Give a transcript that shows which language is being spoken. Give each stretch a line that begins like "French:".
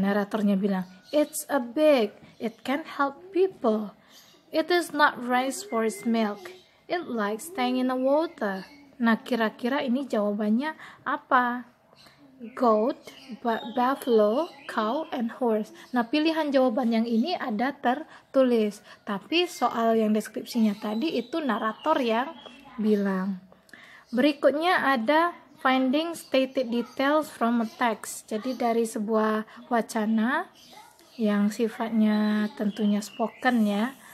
Indonesian: Naratornya bilang,
English: it's a big, it can help people. It is not raised for its milk. It likes staying in the water.
Indonesian: Nah, kira-kira ini jawabannya apa?
English: Goat, buffalo, cow, and horse.
Indonesian: Nah, pilihan jawaban yang ini ada tertulis. Tapi soal yang deskripsinya tadi itu narator yang bilang. Berikutnya ada finding stated details from a text. Jadi dari sebuah wacana yang sifatnya tentunya spoken ya.